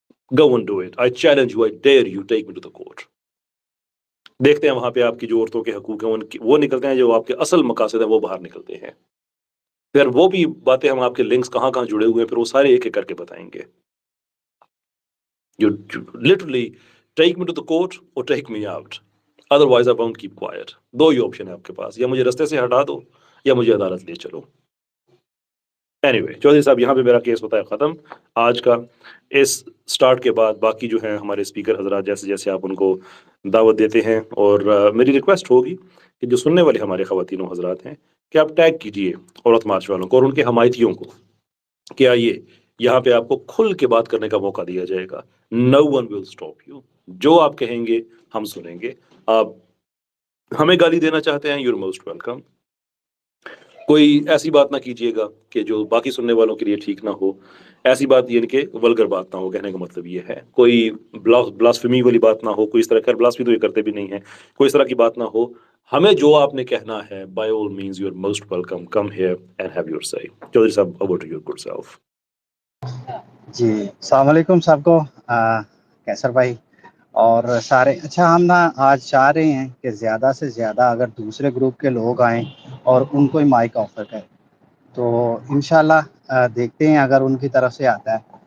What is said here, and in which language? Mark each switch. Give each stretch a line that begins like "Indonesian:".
English: Go and do it, I challenge you, I dare you, take me to the court.
Urdu: دیکھتے ہیں وہاں پہ آپ کی جو عورتوں کے حقوق ہیں وہ نکلتے ہیں, جو آپ کے اصل مقاصد ہیں وہ باہر نکلتے ہیں. پھر وہ بھی باتیں, ہم آپ کے لنکس کہاں کہاں جڑے ہوئے ہیں, پھر وہ سارے ایک ایک کر کے بتائیں گے.
English: You literally take me to the court or take me out. Otherwise I won't keep quiet.
Urdu: Do he option ہے آپ کے پاس, یا مجھے رستے سے ہٹا دو یا مجھے عدالت لے چلو. اینی چودھری صاحب, یہاں پہ میرا کیس ہوتا ہے ختم آج کا. اس سٹارٹ کے بعد باقی جو ہیں ہمارے اسپیکر حضرات, جیسے جیسے آپ ان کو دعوت دیتے ہیں, اور میری ریکویسٹ ہوگی کہ جو سننے والے ہمارے خواتین و حضرات ہیں کہ آپ ٹیگ کیجئے عورت مارچ والوں کو اور ان کے حمایتیوں کو کہ آئیے, یہاں پہ آپ کو کھل کے بات کرنے کا موقع دیا جائے گا.
English: No one will stop you.
Urdu: جو آپ کہیں گے ہم سنیں گے. آپ ہمیں گالی دینا چاہتے ہیں,
English: you're most welcome.
Urdu: کوئی ایسی بات نہ کیجیے گا کہ جو باقی سننے والوں کے لیے ٹھیک نہ ہو. ایسی بات یعنی کہ ولگر بات نہ ہو, کہنے کا مطلب یہ ہے. کوئی بلاسفیمی والی بات نہ ہو, کوئی اس طرح کا, بلاسفی تو یہ کرتے بھی نہیں ہیں, کوئی اس طرح کی بات نہ ہو. ہمیں جو آپ نے کہنا ہے,
English: by all means you're most welcome, come here and have your say.
Urdu: Chaudhry صاحب,
English: over to your good self.
Urdu: جی السلام علیکم سب کو, کیسر بھائی اور سارے. اچھا, ہم نا آج چاہ رہے ہیں کہ زیادہ سے زیادہ اگر دوسرے گروپ کے لوگ آئیں اور ان کو ہی مائک آفر کریں تو انشاءاللہ دیکھتے ہیں اگر ان کی طرف سے آتا ہے.